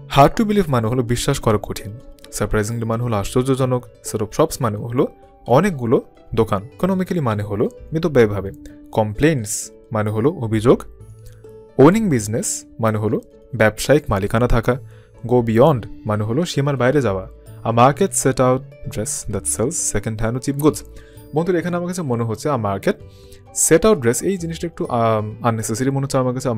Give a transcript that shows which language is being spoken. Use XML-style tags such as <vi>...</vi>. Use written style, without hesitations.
<en>hard to believe</en> <bn>মানে হলো বিশ্বাস করা কঠিন। সারপ্রাইজিংলি মানে হলো আশ্চর্যজনক।</bn> <en>set of shops</en> <bn>মানে হলো অনেকগুলো দোকান। ইকোনমিক্যালি মানে হলো মিতব্যয়ীভাবে। কমপ্লেইন্টস মানে হলো অভিযোগ।</bn> <en>owning business</en> <bn>মানে হলো ব্যবসায়িক মালিকানা থাকা।</bn> <en>go beyond</en> <bn>মানে হলো সীমার বাইরে যাওয়া।</bn> <en>A market set out dress that sells second hand or cheap goods.</en> <bn>বন্ধুরা এখানে আমার কাছে মনে হচ্ছে</bn> <en>market set out dress,</en> <bn>এই জিনিসটা একটু আননেসেসারি মনে হচ্ছে আমার কাছে।</bn>